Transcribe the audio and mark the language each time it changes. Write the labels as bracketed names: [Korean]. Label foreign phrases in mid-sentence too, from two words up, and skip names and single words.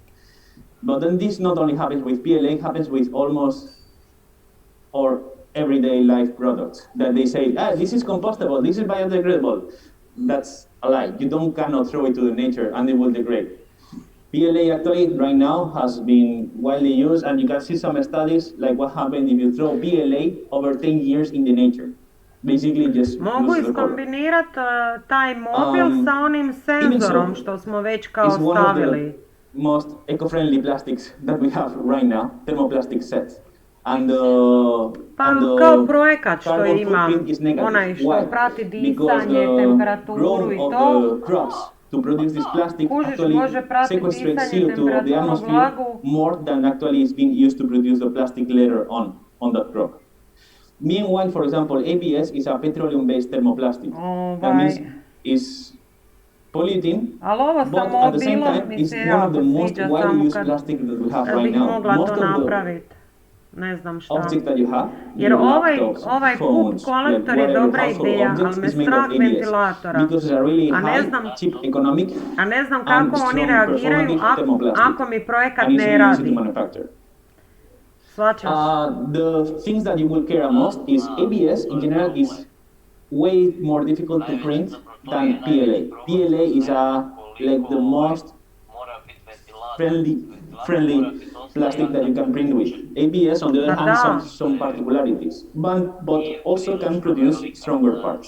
[English] But then this not only happens with PLA, it happens with almost or everyday life products that they say, this is compostable, this is biodegradable. That's a lie. You cannot throw it to the nature and it will degrade. PLA actually right now has been widely used, and you can see some studies like what happens if you throw PLA over 10 years in the nature. Basically just [Croatian] mogu iskombinirati taj mobil sa onim senzorom što smo već kao stavili. [English] Most eco-friendly plastics that we have right now, thermoplastic sets. And [Croatian] kao projekat što imam, onaj što prati disanje, temperaturu i to. [English] To produce this plastic actually sequestrates CO2 of the atmosphere more than actually is being used to produce the plastic later on that crop. Meanwhile, for example, ABS is a petroleum-based thermoplastic. That means it's polluting, but at the same time, it's one of the most widely used plastics that we have right now. Most of the [Croatian] ne znam šta. Jer ovaj kup kolektor je dobra ideja, ali me strah ventilatora. A ne znam kako oni reagiraju ako mi projekat ne radi. Svačaš? [English] The things that you will care most is ABS in general is way more difficult to print than PLA. PLA is like the most friendly plastic that you can print with. ABS, on the other hand, has some particularities, but also can produce stronger parts.